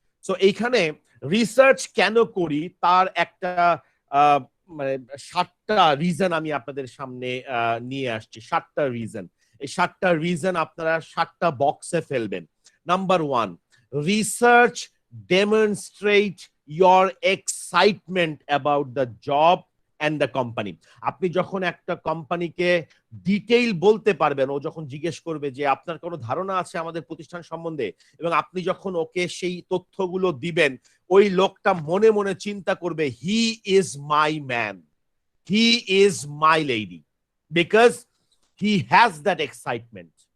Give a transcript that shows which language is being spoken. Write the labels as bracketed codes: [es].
[bn] So এইখানে research কেন করি তার একটা মানে 7টা রিজন আমি আপনাদের সামনে নিয়ে আসছি। 7টা রিজন, এই 7টা রিজন আপনারা 7টা বক্সে ফেলবেন। [en] Number 1, research demonstrate your excitement about the job and the company. [bn] আপনি যখন একটা কোম্পানিকে ডিটেইল বলতে পারবেন, ও যখন জিজ্ঞেস করবে যে আপনার কোনো ধারণা আছে আমাদের প্রতিষ্ঠান সম্বন্ধে, এবং আপনি যখন ওকে সেই তথ্যগুলো দিবেন, ওই লোকটা মনে মনে চিন্তা করবে [en] He is my man, he is my lady, because he has that excitement.